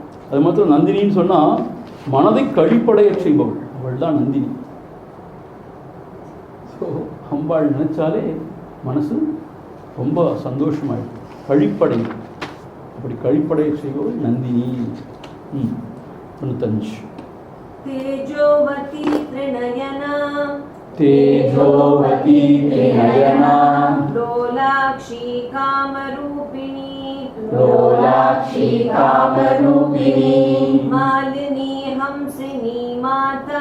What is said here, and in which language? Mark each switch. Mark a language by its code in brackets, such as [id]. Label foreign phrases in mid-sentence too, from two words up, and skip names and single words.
[ta] அது மாத்திரம் நந்தினின்னு சொன்னால் மனதை கழிப்படைய செய்பவள், அவள் தான் நந்தினி. ஸோ அம்பாள் நினைச்சாலே மனசு ரொம்ப சந்தோஷமாயிடும், கழிப்படை. அப்படி கழிப்படைய செய்பவள் நந்தினி. 95. [sa] तेजोवती त्रिनयना, तेजोवती त्रिनयना, लोलाक्षी कामरूपिणी, लोलाक्षी कामरूपिणी, मालिनी हंसिनी माता,